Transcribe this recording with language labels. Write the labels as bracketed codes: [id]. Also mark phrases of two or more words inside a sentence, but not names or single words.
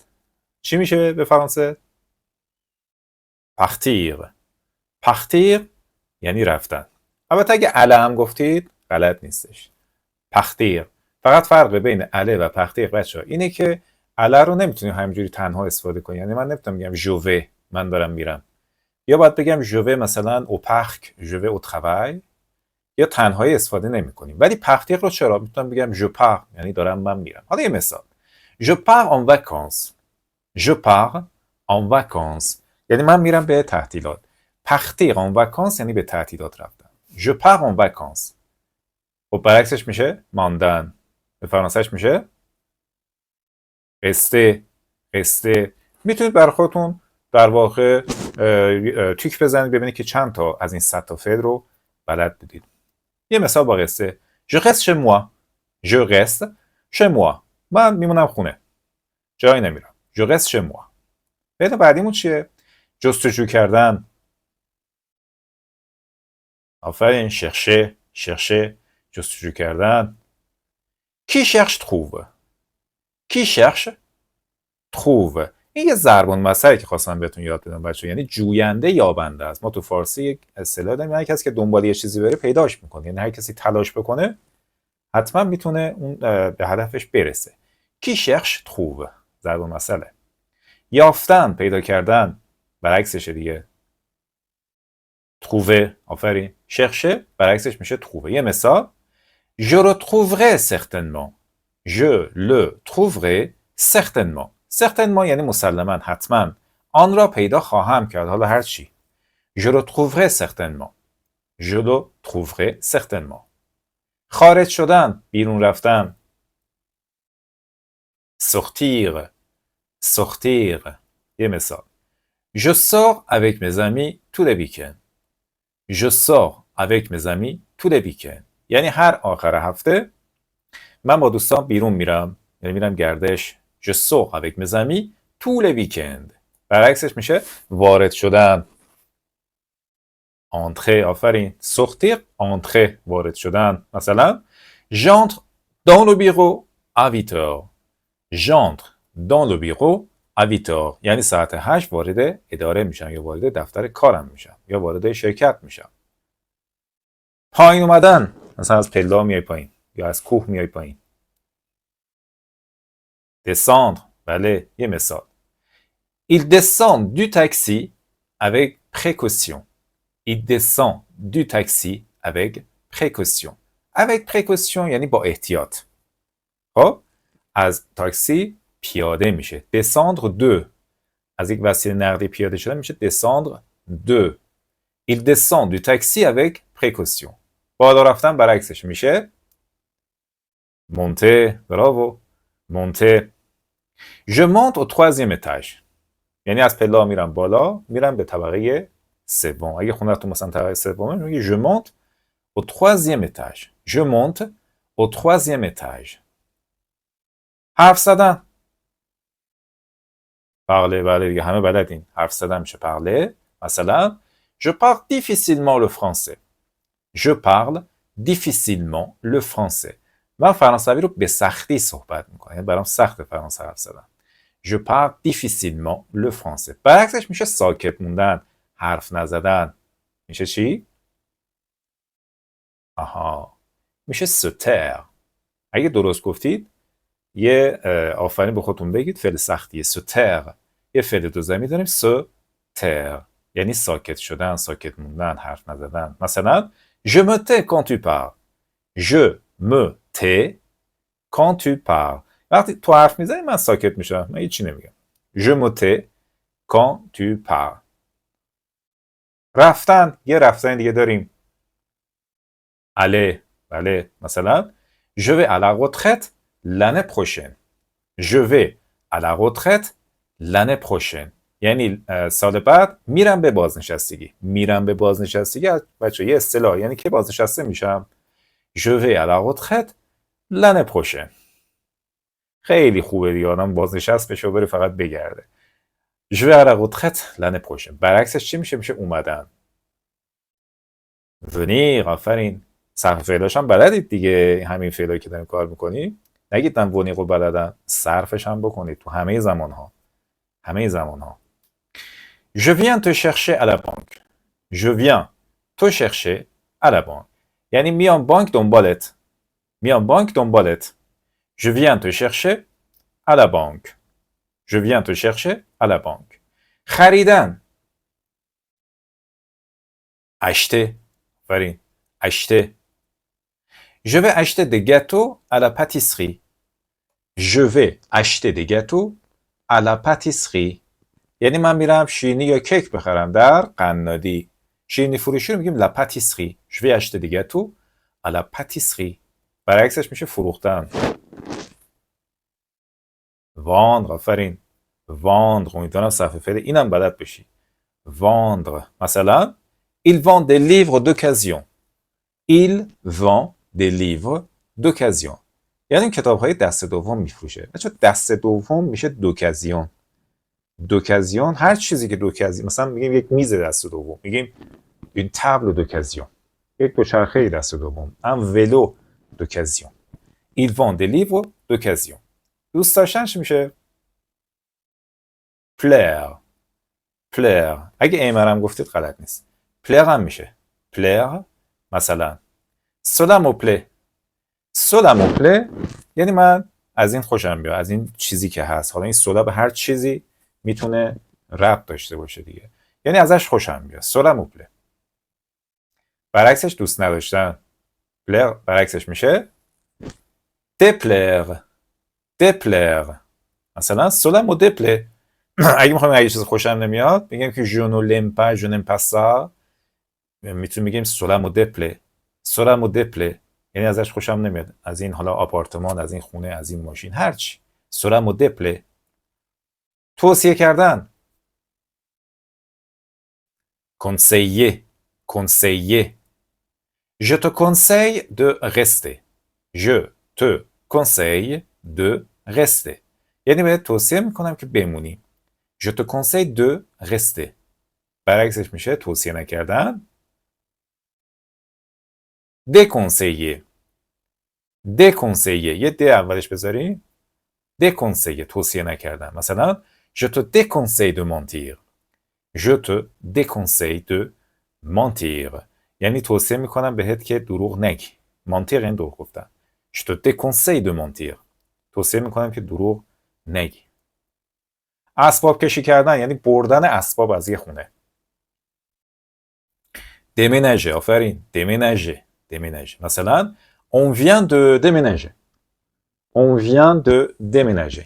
[fa] چی میشه به فرانسه؟ partir. partir یعنی رفتن. البته اگه اله هم گفتید غلط نیستش. partir. فقط فرق بین اله و partir بچه‌ها اینه که اله رو نمیتونیم همینجوری تنها استفاده کنیم. یعنی من نمیتونم بگم [fr] je vais، [fa] من دارم میرم. یا باید بگم [fr] je vais [fa] مثلا [fr] au parc، je vais au travail. [fa] یا تنهایی استفاده نمی‌کنیم. ولی partir رو چرا میتونم بگم [fr] je pars، [fa] یعنی دارم من میرم. حالا یه مثال. [fr] je pars en vacances. je pars en vacances [fa] یعنی من میرم به تعطیلات. [fr] partir en vacances [fa] یعنی به تعطیلات رفتن. [fr] je pars en vacances. [fa] خب برعکسش میشه ماندن. به فرانسهش میشه rester. rester. میتونید برای خودتون در واقع تیک بزنید ببینید که چند تا از این 100 تا فعل رو بلد بودید. یه مثال با [fr] rester. je reste chez moi. je reste chez moi. [fa] من میمونم خونه. جایی نمیرم. [fr] je reste chez moi. [fa] فعل بعدیمون چیه؟ جستجو کردن. آفرین. [fr] chercher. chercher. [fa] جستجو کردن. [fr] qui cherche trouve. qui cherche trouve. [fa] این یه ضرب المثلی که خواستم بهتون یاد بدم بچه‌ها، یعنی جوینده یابنده است. ما تو فارسی یک اصطلاح داریم، هر کسی که دنبال یه چیزی بره پیداش میکنه. یعنی هر کسی تلاش بکنه حتما میتونه اون به هدفش برسه. [fr] qui cherche trouve. [fa] ضرب المثله. یافتن، پیدا کردن، برعکسشه دیگه. trouver. آفرین. chercher برعکسش میشه trouver. یه مثال. [fr] je le trouverai certainement. je le trouverai certainement. [fa] certainement یعنی مسلماً، حتما. آن را پیدا خواهم کرد. حالا هر چی. [fr] je le trouverai certainement. je le trouverai certainement. [fa] خارج شدن، بیرون رفتن. sortir. sortir. یه مثال. [fr] je sors avec mes amis tous les week-ends. je sors avec mes amis tous les week-ends. [fa] یعنی هر آخر هفته من با دوستان بیرون میرم، یعنی میرم گردش. [fr] je sors avec mes amis tous les week-ends. [fa] برعکسش میشه وارد شدن. entrer. آفرین. [fr] sortir. entrer. [fa] وارد شدن. [fr] مثلا j'entre dans le bureau à 8 heures. j'entre dans le bureau à 8 heures. [fa] یعنی ساعت 8 وارد اداره میشم، یا وارد دفتر کارم میشم، یا وارد شرکت میشم. پایین اومدن، مثلا از پلا میای پایین یا از کوه میای پایین. descendre. بله. یه مثال. [fr] il descend du taxi avec précaution. il descend du taxi avec précaution. avec précaution [fa] یعنی با احتیاط. خب از تاکسی پیاده میشه. [fr] descendre de. [fa] از یک وسیله نقلیه پیاده شدن میشه [fr] descendre de. il descend du taxi avec précaution. [fa] بالا رفتن برعکسش میشه monter. براو. [fr] monter. je monte au 3e étage. [fa] یعنی از پلا میرم بالا، میرم به طبقه سوم. اگه خونه‌تون مثلا طبقه سومه میگی [fr] je monte au 3e étage. je monte au 3e étage. [fa] حرف زدن. parler. بله دیگه همه بلدین. حرف زدن میشه [fr] parler. مثلا je parle difficilement le français. je parle difficilement le français. [fa] من فرانسوی رو به سختی صحبت میکنم، یعنی برام سخت فرانسه حرف زدن. [fr] je parle difficilement le français. [fa] برعکسش میشه ساکت موندن، حرف نزدن. میشه چی؟ آها، میشه [fr] se taire. [fa] اگه درست گفتید یه آفرین به خودتون بگید. فعل سختیه [fr] se taire. [fa] یه فعل دو زمینی داریم [fr] se taire، [fa] یعنی ساکت شدن، ساکت موندن، حرف نزدن. [fr] مثلا je me tais quand tu parles. je me tais quand tu parles. [fa] وقتی تو حرف میزنی من ساکت میشم، من هیچی نمیگم. [fr] je me tais quand tu parles. [fa] رفتن. یه رفتن دیگه داریم aller. بله. [fr] مثلا je vais à la retraite l'année prochaine. je vais à la retraite l'année prochaine. [fa] یعنی سال بعد میرم به بازنشستگی. میرم به بازنشستگی بچه یه اصطلاح، یعنی که بازنشسته میشم. [fr] Je vais à la retraite l'année prochaine. [fa] خیلی خوبه دیگه آدم بازنشست بشه و بره فقط بگرده. [fr] Je vais à la retraite l'année prochaine. [fa] برعکسش چی میشه؟ میشه اومدن. venir. آفرین. صرف فعلاش هم بلدید دیگه، همین فعلایی که داریم کار میکنی. نگید من ونیر رو بلدم، صرفش هم بکنید تو همه زمان ها. همه زمان ها. [fr] Je viens te chercher à la banque. Je viens te chercher à la banque. [fa] یعنی میام بانک دنبالت. میام بانک دنبالت. [fr] Je viens te chercher à la banque. Je viens te chercher à la banque. [fa] خریدن. acheter. آفرین. acheter. [fr] Je vais acheter des gâteaux à la pâtisserie. Je vais acheter des gâteaux à la pâtisserie. [fa] یعنی من میرم شیرینی یا کیک بخرم در قنادی. شیرینی فروشی رو میگیم [fr] la pâtisserie. Je vais acheter des gâteaux à la pâtisserie. [fa] برعکسش میشه فروختن. vendre. آفرین. vendre. امیدوارم صرف فعل اینم بلد بشی. [fr] vendre. مثلا il vend des livres d'occasion. Il vend des livres d'occasion. [fa] یعنی کتاب‌های دست دوم میفروشه. بچه‌ها دست دوم میشه دوکازیون. دوکازیون هر چیزی که دوکازیون، مثلا میگیم یک میز دست دوم، میگیم [fr] une table d'occasion. [fa] یک دوچرخه دست دوم. [fr] un vélo d'occasion. Il vend des livres d'occasion. [fa] دوست داشتنش میشه plaire. plaire. اگه ایمرم گفتید غلط نیست. [fr] plaire [fa] هم میشه [fr] plaire. مثلا cela me plaît. cela me plaît [fa] یعنی من از این خوشم میاد، از این چیزی که هست. حالا این [fr] cela [fa] به هر چیزی میتونه ربط داشته باشه دیگه. یعنی ازش خوشم میاد. [fr] cela me plaît. [fa] برعکسش دوست نداشتن. plaire برعکسش میشه déplaire. [fr] déplaire. مثلا cela me déplaît. [fa] اگه میخوایم اگه چیز خوشم نمیاد میگیم که [fr] je ne l'aime pas, je n'aime pas ça. [fa] میتونیم بگیم [fr] cela me déplaît. cela me déplaît. [fa] یعنی ازش خوشم نمیاد. از این حالا آپارتمان، از این خونه، از این ماشین، هر چی. [fr] cela me déplaît. [fa] توصیه کردن. conseiller. conseiller. [fr] Je te conseille de rester. Je te conseille de rester. [fa] یعنی بهت توصیه میکنم که بمونی. [fr] Je te conseille de rester. [fa] برعکسش میشه توصیه نکردن. déconseiller. déconseiller. یه د اولش بذاری. [fr] déconseiller. [fa] توصیه نکردن. مثلا [fr] je te déconseille de mentir. je te déconseille de mentir. [fa] یعنی توصیه میکنم بهت که دروغ نگی. mentir یعنی دروغ گفتن. [fr] je te déconseille de mentir. [fa] توصیه میکنم که دروغ نگی. اسباب کشی کردن یعنی بردن اسباب از یه خونه. déménager. آفرین. [fr] déménager. déménager. مثلا on vient de déménager. on vient de déménager.